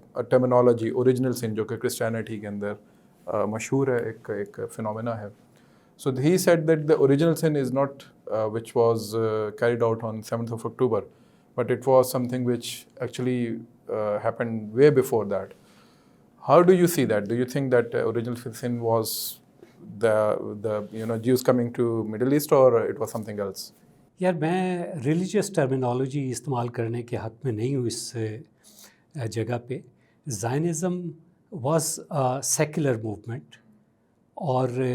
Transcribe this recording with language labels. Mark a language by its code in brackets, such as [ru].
[ur] Terminology original سن، جو کہ Christianity کے اندر مشہور ہے، ایک فنومینا ہے۔ [en] So he said that the original sin is not which was carried out on 7th of October, but it was something which actually happened way before that. How do you see that? Do you think that original sin was the Jews coming to Middle East, or it was something else? [ur] یار میں religious terminology استعمال کرنے کے حق میں نہیں ہوں اس جگہ پہ۔ [en] Zionism was secular movement, [ur] اور